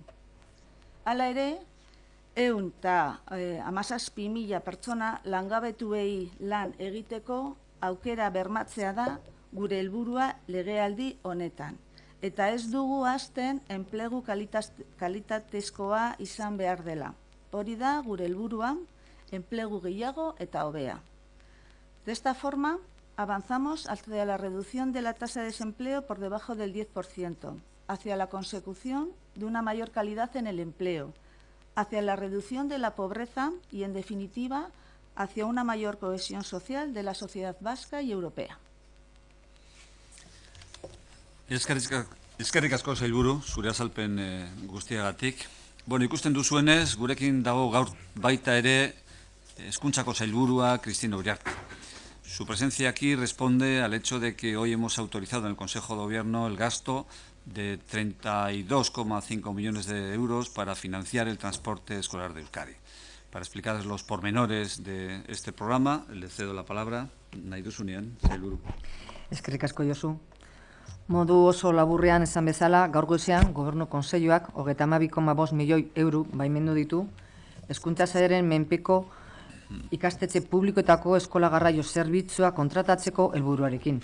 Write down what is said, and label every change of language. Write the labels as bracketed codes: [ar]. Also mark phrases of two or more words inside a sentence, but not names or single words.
[eu] Hala ere, 117.000 pertsona langabetuei lan egiteko aukera bermatzea da gure helburua legealdi honetan. Eta ez dugu hasten enplegu kalitatezkoa izan behar dela. Hori da gure helburua, enplegu gehiago eta hobea. [es] De esta forma, avanzamos hacia la reducción de la tasa de desempleo por debajo del 10%, hacia la consecución de una mayor calidad en el empleo, hacia la reducción de la pobreza y, en definitiva, hacia una mayor cohesión social de la sociedad vasca y europea. [eu] Eskerrik asko sailburu, zure azalpen guztiagatik. Ikusten duzuenez, gurekin dago gaur baita ere Hezkuntzako sailburua Cristina Uriarte. [es] Su presencia aquí responde al hecho de que hoy hemos autorizado en el Consejo de Gobierno el gasto de 32,5 millones de euros para financiar el transporte escolar de Euskadi. Para explicar los pormenores de este programa, le cedo la palabra. [eu] Nahi duzunean, sailburu. Eskerrik asko Josu. Modu oso laburrean esan bezala, gaur goizean Gobernu Kontseiluak 32,5 milioi euro baimendu ditu Hezkuntza Sailaren menpeko ikastetxe publikoetako eskola garraio zerbitzua kontratatzeko helburuarekin.